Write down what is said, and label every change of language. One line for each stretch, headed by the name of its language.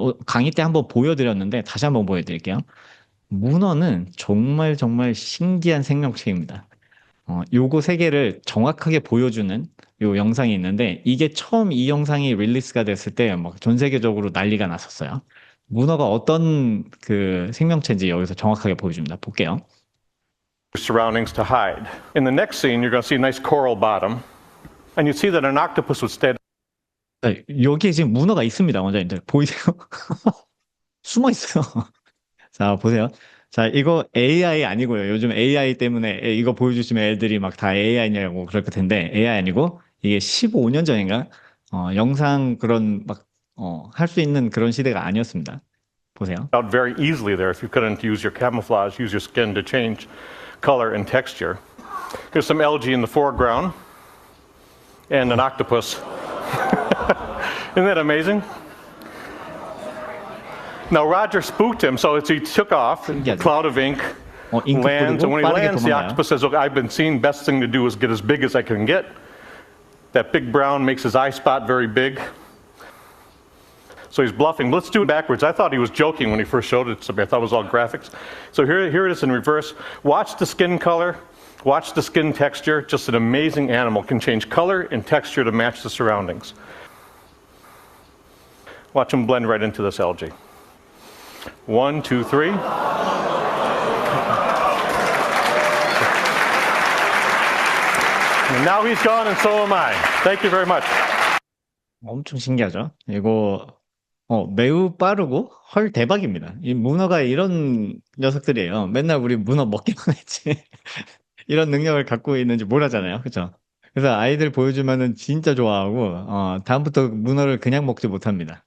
Korean: 강의 때 한번 보여드렸는데 다시 한번 보여드릴게요. 문어는 정말 정말 신기한 생명체입니다. 요거 세 개를 정확하게 보여주는 요 영상이 있는데 이게 처음 이 영상이 릴리스가 됐을 때 막 전 세계적으로 난리가 났었어요. 문어가 어떤 그 생명체인지 여기서 정확하게 보여줍니다. 볼게요.
English: Surroundings to hide. In the next scene, you're going to see a nice coral bottom, and you see that an octopus would stay.
Korean: 네, 여기에 지금 문어가 있습니다, 원장님들. 보이세요? 숨어 있어요. 자, 보세요. 자, 이거 AI 아니고요. 요즘 AI 때문에 이거 보여주시면 애들이 막 다 AI냐고 그럴 텐데 AI 아니고 이게 15년 전인가? 영상 그런 막, 할 수 있는 그런 시대가 아니었습니다. 보세요.
English: Out very easily there if you couldn't use your camouflage, use your skin to change color and texture. Here's some algae in the foreground and an octopus. Isn't that amazing? Now Roger spooked him, so as he took off,
Korean: 신기하죠?
English: cloud of ink
Korean: 잉크
English: lands, and when he
Korean: 빠르게
English: lands, the
Korean: 도망가요.
English: octopus says, "Look, I've been seeing. Best thing to do is get as big as I can get." That big brown makes his eye spot very big. So he's bluffing. Let's do it backwards. I thought he was joking when he first showed it to me. I thought it was all graphics. So here it is in reverse. Watch the skin color. Watch the skin texture. Just an amazing animal. Can change color and texture to match the surroundings. Watch him blend right into this algae. 1, 2, 3. And now he's gone and so am I. Thank you very much.
Korean: 엄청 신기하죠? 이거 매우 빠르고 헐 대박입니다. 이 문어가 이런 녀석들이에요. 맨날 우리 문어 먹기만 했지. 이런 능력을 갖고 있는지 몰랐잖아요. 그죠? 그래서 아이들 보여주면은 진짜 좋아하고, 다음부터 문어를 그냥 먹지 못합니다.